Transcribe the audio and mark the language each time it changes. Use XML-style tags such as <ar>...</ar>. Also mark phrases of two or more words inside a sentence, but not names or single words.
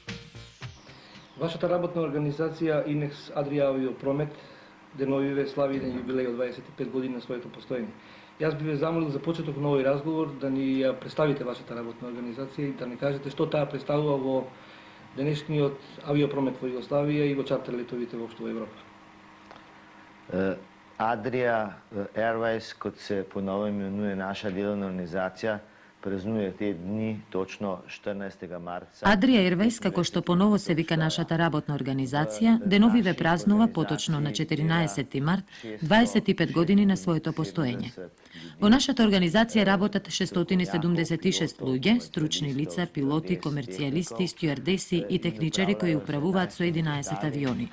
<mk>Вашата работна организација Инекс Адрија Авиопромет деновиве слави еден јубилеј од 25 години на своето постоење. Јас би ве замолил за почеток на овој разговор да ни ја представите вашата работна организација и да ни кажете што таа представува во денешниот авиопромет во Југославија и во чартер летовите воопшто во Европа.</mk> <sl>Adria Airways, kot se ponovno imenuje naša delovna organizacija, praznuje te dni točno 14 marca.</sl> <mk>Adria Airways, како што поново се вика нашата работна организација, деновиве празнува поточно на 14 март 25 години на своето постоење. Во нашата организација работат 676 луѓе, стручни лица, пилоти, комерцијалисти, стюардеси и техничари кои управуваат со 11 авиони.</mk>